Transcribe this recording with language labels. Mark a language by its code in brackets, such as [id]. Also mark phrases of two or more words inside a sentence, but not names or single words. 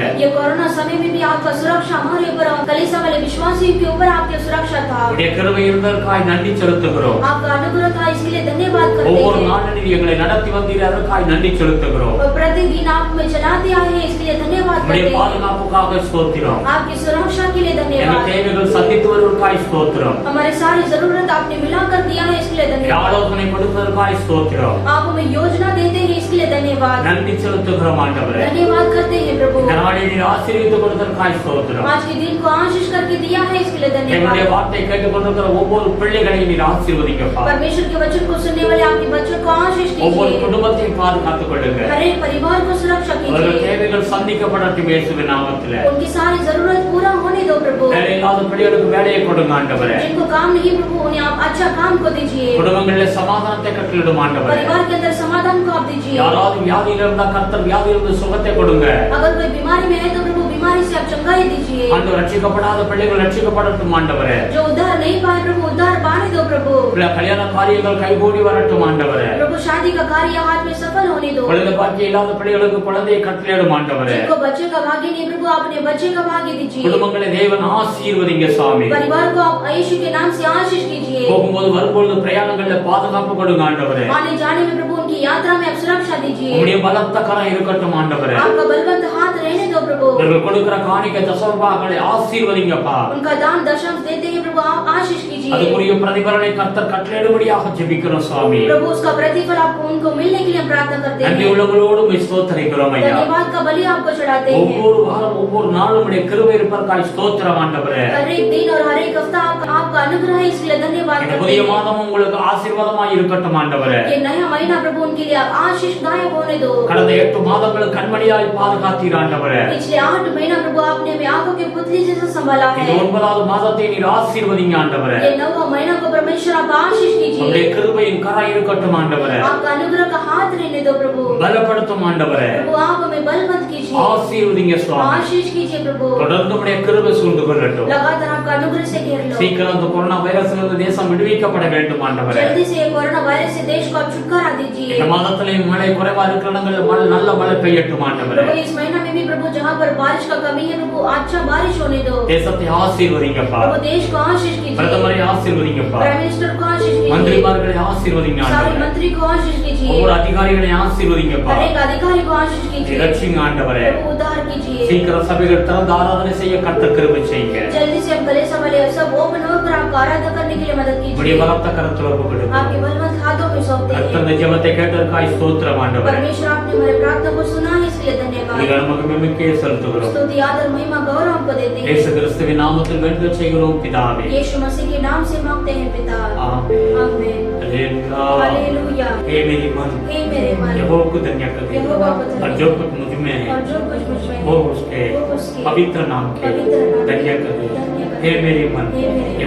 [hi] ये कोरोना समय में भी आपका सुरक्षा हमारे ऊपर, कलीसिया वाले विश्वासियों के ऊपर आपकी सुरक्षा था. [ta] உம்முடைய கிருபை இருந்ததற்காக நன்றி செலுத்துகிறோம். [hi] आपका अनुग्रह था इसके लिए धन्यवाद करते [ta] ஒவ்வொரு [hi] हैं. [ta] நாளும் நீர் எங்களை நடத்தி வந்தீர், அதற்காக நன்றி செலுத்துகிறோம். [hi] और प्रतिदिन आप हमें चलाते आए हैं, इसके लिए धन्यवाद [ta] உம்முடைய [hi] करते हैं. [ta] பாதுகாப்புக்காக ஸ்தோத்திரம். [hi] आपकी सुरक्षा के लिए [ta] எங்கள் [hi] धन्यवाद. [ta] தேவைகள் சந்தித்து வருவதற்காக ஸ்தோத்திரம். [hi] हमारी सारी जरूरत आपने मिलाकर दिया है, इसके लिए धन्यवाद. [ta] ஆலோசனை கொடுப்பதற்காக ஸ்தோத்திரம். [hi] आप हमें योजना देते हैं, इसके लिए धन्यवाद. [ta] நன்றி செலுத்துகிறோம் ஆண்டவரே. [hi] धन्यवाद करते हैं प्रभु. [ta] இந்த நாளை நீர் ஆசீர்வதித்து கொடுத்ததற்காக ஸ்தோத்திரம். [hi] आज के दिन को आशीष करके दिया है, इसके लिए [ta] எங்களுடைய [hi] धन्यवाद. [ta] வார்த்தை கேட்டுக் கொண்டிருக்கிற ஒவ்வொரு பிள்ளைகளையும் நீர் ஆசீர்வதிங்கப்பா. [hi] परमेश्वर के वचन को सुनने वाले आपके बच्चों को आशीष [ta] ஒவ்வொரு [hi] कीजिए. [ta] குடும்பத்தையும் பாதுகாத்துக் கொள்ளுங்க. [hi] हर एक परिवार को सुरक्षा [ta] அவர்கள் [hi] कीजिए. [ta] தேவைகள் சந்திக்கப்படட்டும் இயேசுவின் நாமத்திலே. [hi] उनकी सारी जरूरत पूरा होने दो प्रभु. [ta] வேலை இல்லாத பிள்ளைகளுக்கு வேலையை கொடுங்க ஆண்டவரே. [hi] जिनको काम नहीं प्रभु, उन्हें आप अच्छा काम को दीजिए. [ta] குடும்பங்களில் சமாதானத்தை கட்டளிடும் ஆண்டவரே. [hi] परिवार के अंदर समाधान को आप दीजिए. [ta] யாராவது வியாதியில இருந்தா கர்த்தர் வியாதியிலிருந்து சுகத்தை கொடுங்க. [hi] अगर कोई बीमारी में है तो प्रभु बीमारी से आप चंगाई दीजिए. [ta] ஆண்டவர் ரட்சிக்கப்படாத பிள்ளைகள் ரட்சிக்கப்படட்டும் ஆண்டவரே. [hi] जो उद्धार नहीं पाए प्रभु, उद्धार पाने दो प्रभु. [ta] கல்யாண காரியங்கள் கைகூடி வரட்டும் ஆண்டவரே. [hi] प्रभु शादी का कार्य हाथ में सफल होने दो. [ta] குழந்தை பாக்கியம் இல்லாத பிள்ளைகளுக்கு குழந்தையை கட்டளையிடும் ஆண்டவரே. [hi] जिनको बच्चे का भाग्य नहीं प्रभु, आपने बच्चे का भाग्य दीजिए. [ta] குடும்பங்களை தேவன் ஆசீர்வதிங்க சுவாமி. [hi] परिवार को आप यीशु के नाम से आशीष कीजिए. [ta] போகும்போது வரும்போது பிரயாணங்கள்ல பாதுகாப்பு கொடுங்க ஆண்டவரே. [hi] आने जाने में प्रभु उनकी यात्रा में आप सुरक्षा दीजिए. [ta] உம்முடைய பலத்த கரம் இருக்கட்டும் ஆண்டவரே. [hi] आपका बलवंत हाथ रहने दो प्रभु. [ta] அவர்கள் கொடுக்கிற காணிக்கை தசமபாகங்களை ஆசீர்வதிங்கப்பா. [hi] उनका दान दशम देते हैं प्रभु, आप आशीष कीजिए. [ta] அதுக்குரிய பிரதிபலனை கர்த்தர் கட்டளையிடும்படியாக ஜெபிக்கிறோம் சுவாமி. [hi] प्रभु उसका प्रतिफल आपको उनको मिलने के लिए हम प्रार्थना करते [ta] நன்றி [hi] हैं. [ta] உள்ளவங்களோடு உம்மை ஸ்தோத்திரிக்கிறோம் ஐயா. [hi] धन्यवाद का बलि आपको चढ़ाते हैं. [ta] ஒவ்வொரு வாரம் ஒவ்வொரு நாளும் உம்முடைய கிருபை இருப்பதற்காக ஸ்தோத்திரம் ஆண்டவரே. [hi] हर एक दिन और हर एक हफ्ता आपका अनुग्रह है, इसलिए धन्यवाद [ta] இந்த [hi] करते [ta] புதிய [hi] हैं. [ta] மாதம் உங்களுக்கு ஆசீர்வாதமாய் இருக்கட்டும் ஆண்டவரே. [hi] ये नया महीना प्रभु उनके लिए आप आशीषदायक होने दो. [ta] கடந்த 8 மாதங்கள் கண்மணியாய் பாதுகாத்தீர் ஆண்டவரே. [hi] पिछले 8 महीना प्रभु आपने हमें आंखों के पुतली जैसा संभाला [ta] இந்த [hi] है. [ta] 9வது மாதத்தை நீர் ஆசீர்வதிங்க ஆண்டவரே. [hi] ये 9वां महीना को परमेश्वर आप आशीष [ta] உம்முடைய [hi] कीजिए. [ta] கிருபையின் கரம் இருக்கட்டும் ஆண்டவரே. [hi] आपका अनुग्रह का हाथ रहने दो प्रभु. [ta] பலப்படுத்தும் ஆண்டவரே. [hi] प्रभु आप हमें बलवंत कीजिए. [ta] ஆசீர்வதிங்க சுவாமி. [hi] आशीष कीजिए प्रभु. [ta] தொடர்ந்து உம்முடைய கிருபை சூழ்ந்து கொள்ளட்டும். [hi] लगातार आपका अनुग्रह से घेर लो. [ta] சீக்கிரம் இந்த கொரோனா வைரஸிலிருந்து தேசம் விடுவிக்கப்பட வேண்டும் ஆண்டவரே. [hi] जल्दी से ये कोरोना वायरस से देश को आप छुटकारा दीजिए. [ta] இந்த மாதத்திலேயும் மழை குறைவா இருக்கிற இடங்களில் நல்ல மழை பெய்யட்டும் ஆண்டவரே. [hi] प्रभु इस महीना में भी प्रभु जहाँ पर बारिश का कमी है प्रभु अच्छा बारिश होने दो. [ta] தேசத்தை ஆசீர்வதிங்கப்பா. [hi] प्रभु देश को आशीष कीजिए. [ta] பிரதமரை ஆசீர்வதிங்கப்பா. [en] prime minister [hi] को आशीष कीजिए. [ta] மந்திரிமார்களை ஆசீர்வதிங்க [hi] सारे [ta] ஆண்டவரே. [hi] मंत्री को आशीष कीजिए. [ta] ஒவ்வொரு அதிகாரிகளை ஆசீர்வதிங்கப்பா. [hi] हर एक अधिकारी को आशीष कीजिए. [ta] இரட்சிங்க ஆண்டவரே. [hi] प्रभु उद्धार कीजिए. [ta] சீக்கிரம் சபைகள் திறந்து ஆராதனை செய்ய கர்த்தர் கிருபை செய்யுங்க. [hi] जल्दी से हम कलीसिया वाले सब ओपन होकर आपको आराधना करने के लिए मदद [ta] உம்முடைய [hi] कीजिए. [ta] பலத்த கரத்தில் ஒப்புக்கொடுங்க. [hi] आपके बलवंत हाथों में सौंपते हैं. [ta] கர்த்தர் இந்த ஜெபத்தை கேட்டதற்காக ஸ்தோத்திரம் ஆண்டவரே. [hi] परमेश्वर आपने हमारे प्रार्थना को सुना है, इसके लिए धन्यवाद. [ta] நீங்கள் மகிமைக்கே செலுத்துகிறோம். [hi] स्तुति आदर महिमा गौरव आपको देते हैं. [ta] இயேசு கிறிஸ்துவின் நாமத்தில் வேண்டுதல் செய்கிறோம் பிதாவே. [hi] यीशु मसीह के नाम से मांगते हैं पिता. आमीन. आमीन. हालेलुया. हालेलुया. हे मेरी मन हे मेरे मन, यहोवा को धन्य कर दे यहोवा को धन्य और जो कुछ मुझ में है और जो कुछ मुझ में वो है उसके वो उसके पवित्र नाम के पवित्र नाम के धन्य कर दे। धन्य कर दे। हे मेरी मन हे मेरे मन,